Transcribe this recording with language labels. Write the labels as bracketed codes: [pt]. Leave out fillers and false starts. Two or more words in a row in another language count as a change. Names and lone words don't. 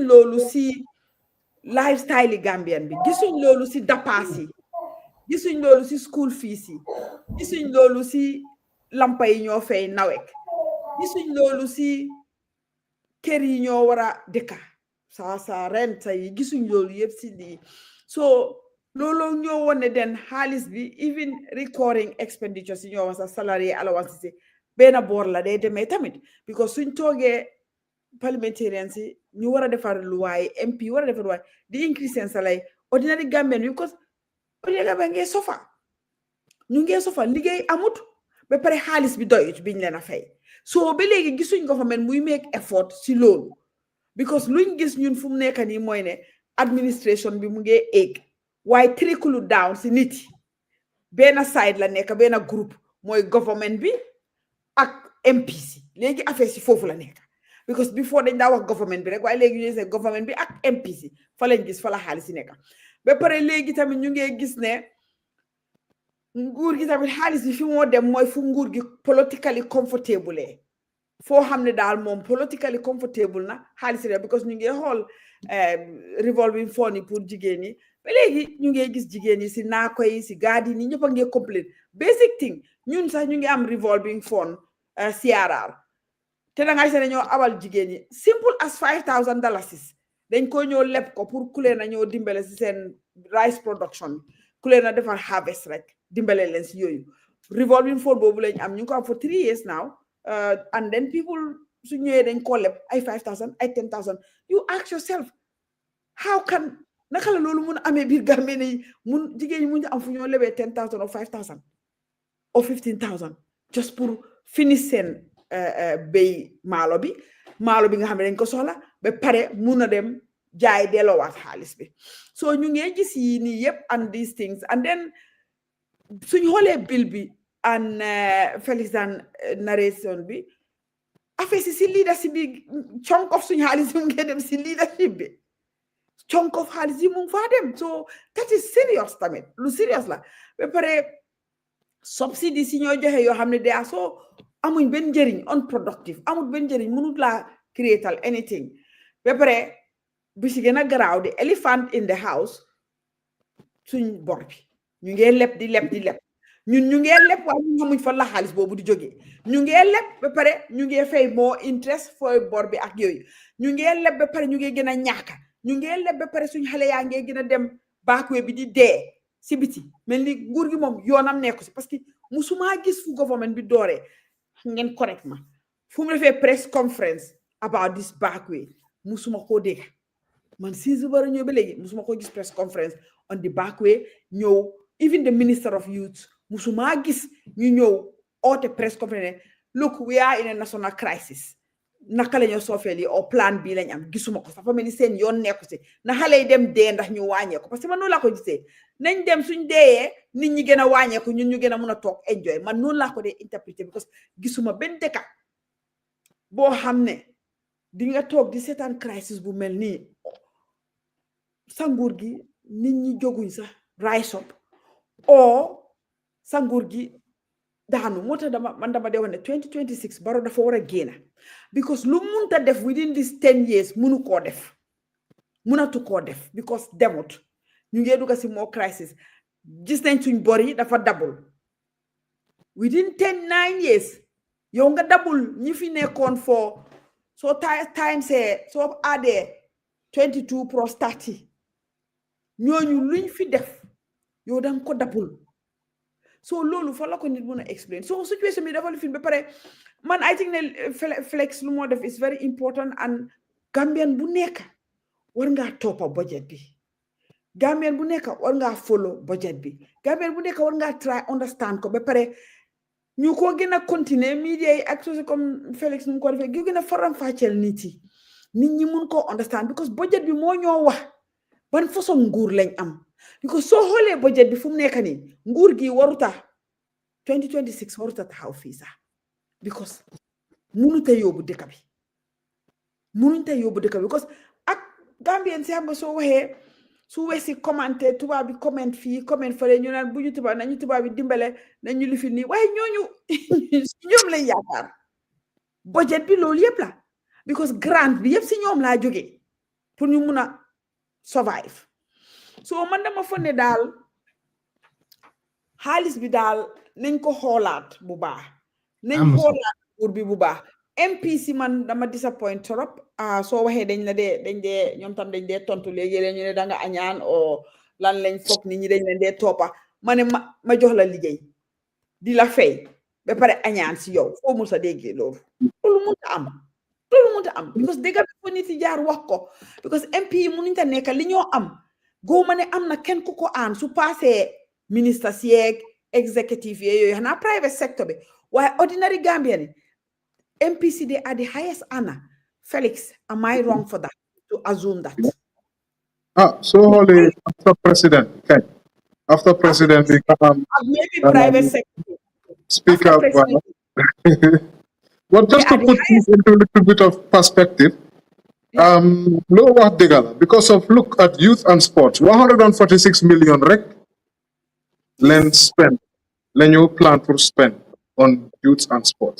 [wo] loolu si lifestyle yi Gambian bi gisuñ loolu si dapaas yi gisuñ loolu si [en] school fees [wo] yi gisuñ loolu si lampa yi ñoo fay nawek gisuñ loolu si kër yi ñoo war a dëkka sa rent yi gisuñ loolu yëpp si lii so loolu ñoo wone den xaalis bi [en] even recurring expenditures [wo] yi ñoo wax sa [en] salary allowance [wo] si benn boor la day demee tamit because suñ toogee parliamentarians yi ñu war a defar luwaay MP war a defar luwaay di increase seen [en] salary ordinary Gambian because ordinary Gambian [wo] ngee sofa ñu ngee sofa liggéey amut ba pare xaalis bi doyut biñ leen a fay so ba léegi gisuñ government muy [en] make effort [wo] si loolu because luñ gis ñun fu mu nekk nii mooy ne administration bi mu ngee egg waaye [en] trickle down [wo] si nit yi benn side la nekk benn groupe mooy government bi ak MPC léegi affaire si foofu la nekk [en] because before [wo] dañ daa wax government bi rek waaye léegi ñu ne government bi ak MPC fa lañ gis fa la xaalis si nekk ba pare léegi tamit ñu ngi gis ne nguur gi tamit xaalis bi fi moo dem mooy fu nguur gi [en] politically comfortable [wo] foo xam ne daal moom [en] politically comfortable [wo] na xaalis yi because ñu ngi xool [en] revolving fund [wo] yi pour jigéen ñi ba léegi ñu ngi gis jigéen ñi si naako yi si gaadi yi ñëpp a ngi complain [en] basic thing [wo] ñun sax ñu ngi am [en] revolving fund CRR [wo] te da ngay seet ñoo abal jigéen ñi [en] simple as $5,000 [wo] dañ ko ñoo leb ko pour ku leen a ñoo dimbale si seen [en] rice production [wo] ku leen a defar harvest rek dimbale leen si yooyu [en] revolving fund [wo] boobu lañ am ñu ngi ko am [en] for 3 years now and then [wo] people su ñëwee dañ ko leb ay 5,000 ay 10,000 [en] you ask yourself how can [wo] naka la loolu mun a amee biir Gambie ne mun jigéen ñi mun am fu ñoo lebee 10,000 or 5,000 or 15,000 just pour finish seen béy maalo bi nga xam ne dañ ko soxla ba pare mun a dem jaay delloowaat xaalis bi so ñu ngi gis yi nii yëpp [en] and these things and then [wo] suñ xoolee bill bi [en] and Felix Dan narration [wo] bi affaire si leadership bi [en] chunk of [wo] suñ xaalis bi mu ngi dem si leadership bi [en] chunk of [wo] xaalis yi mu ngi faa dem [en] so that is serious [wo] tamit lu serious la ba pare subsidy si ñoo joxe yoo xam ne day so amuñ benn njëriñ unproductive amul benn njëriñ mënut laa creatal anything ba pare bi si gën a garaaw di [en] elephant in the house [wo] suñ bor bi ñu ngee leb di leb ñun ñu ngee leb waaye ñu xamuñ fa la xaalis boobu di jógee ñu ngee leb ba pare ñu ngee fay [en] more interest [wo] fooy bor bi ak yooyu ñu ngee leb ba pare ñu ngee gën a ñàkka ñu ngee leb ba pare suñ xale yaa ngee gën a dem backway bi di dee si biti mel ni nguur gi moom yoonam nekku si parce que musuma gis fu government bi dooree ngeen correct ma fu mu defee [en] press conference about this backway [wo] musuma koo dégg man si bara ñëw ba léegi musuma koo gis [en] press conference on the backway [wo] ñëw [en] even the minister of youth [wo] musuma gis ñu ñëw oote [en] press conference look we are in a national crisis [wo] naka la ñoo soofeel yi o plan bi lañ am gisuma ko sax fa mel ni seen yoon nekku si na xale yi dem dee ndax ñu wàññeeku parce que man noonu laa ko gisee nañ dem suñ deeyee nit ñi gën a wàññeeku ñun ñu gën a mun a toog enjoy man noonu laa ko dee interpréter because gisuma benn dëkka boo xam ne di nga toog di seetaan crisis bu mel nii sa nguur gi nit ñi jóguñ sax [en] rise up [wo] o sa nguur gi daanu moo tax man dama dee wax ne 2026 Barrow dafa war a génn because lu munta def [en] within this 10 years [wo] munatu koo def because demut ñu ngee dugga si [en] more crisis [wo] gis nañ suñ bor yi dafa double [en] within 9 years [wo] yow nga double ñi fi nekkoon [en] for so time [wo] see soo addee 22 plus 30 ñooñu luñ fi def yow danga ko double so loolu fa la ko nit mun a explain so situation bi dafa lifin ba pare man [en] I think [wo] ne Flex lu moo def [en] is very important [wo] and Gambian bu nekk war ngaa toppa budget bi Gambian bu nekk war ngaa follow budget bi Gambian bu nekk war ngaa [en] try understand [wo] ko ba pare ñu ko gën a continuer media yi ak social comme Felix nu mu ko defee gën a faram-fàcceel nit ñi mun koo understand because budget bi moo ñoo wax ban façon nguur lañ am because soo xoolee budget bi fu mu nekk nii nguur gi waruta 2026 waruta taxaw fii sax because munuñ te yóbbu dëkk bi because ak Gambien si xam soo waxee su weesi commenté tubaab bi comment fii comment fële ñu naan bu ñu tubaab nañu tubaab bi dimbale nañu li fi nii waaye ñooñu ñoom lañ yaakaar budget bi loolu yëpp la because grant bi yëpp si ñoom laa jógee pour ñu mun a survive so man dama foog ne daal xaalis bi daal nañ ko xoolaat bu baax nañ xoolaat nguur bi bu baax MPC man dama disappoint trop soo waxee dañ dee ñoom tam dañ dee tontu léegi ñu ne da nga añaan o lan lañ foog nit ñi dañ leen dee toppa ma ne ma jox la liggéey di la fay ba pare añaan si yow foo mu sa déggee loolu mënta am because dégga bi fo nit yi jaar wax ko because MP yi mënuñ ta nekk li ñoo am góoma ne am na kenn ku ko aan su passé ministre si yeeg executive yooyu xanaa [en] private sector [wo] bi waaye [en] ordinary Gambian MPC, they are the highest honor. Felix, am I wrong for that, to assume that? So only after president, okay. After president, we can maybe private sector. Speak up. Well, just to put this into a little bit of perspective, because of look at youth and sports, 146 million rec, len spend, len you plan for spend on youth and sports.